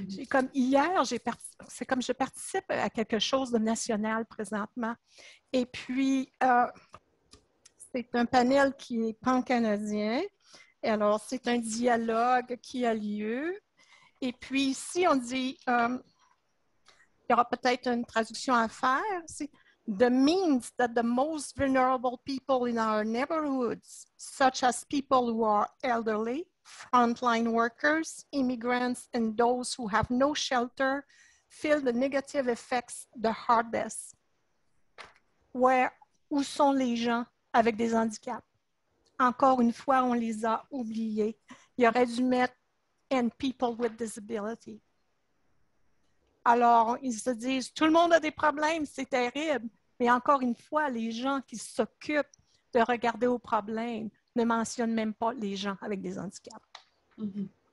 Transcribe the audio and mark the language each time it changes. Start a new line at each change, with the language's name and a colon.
French: Comme hier, c'est comme je participe à quelque chose de national présentement. Et puis, c'est un panel qui est pan-canadien. Et alors, c'est un dialogue qui a lieu. Et puis ici, on dit, il y aura peut-être une traduction à faire.
English: C'est the means that the most vulnerable people in our neighborhoods, such as people who are elderly, frontline workers, immigrants, and those who have no shelter, feel the negative effects the hardest.
French: Où sont les gens avec des handicaps? Encore une fois, on les a oubliés. Il aurait dû mettre
English: and people with disability.
French: Alors, ils se disent, tout le monde a des problèmes, c'est terrible. Mais encore une fois, les gens qui s'occupent de regarder aux problèmes ne mentionnent même pas les gens avec des handicaps. Mm-hmm.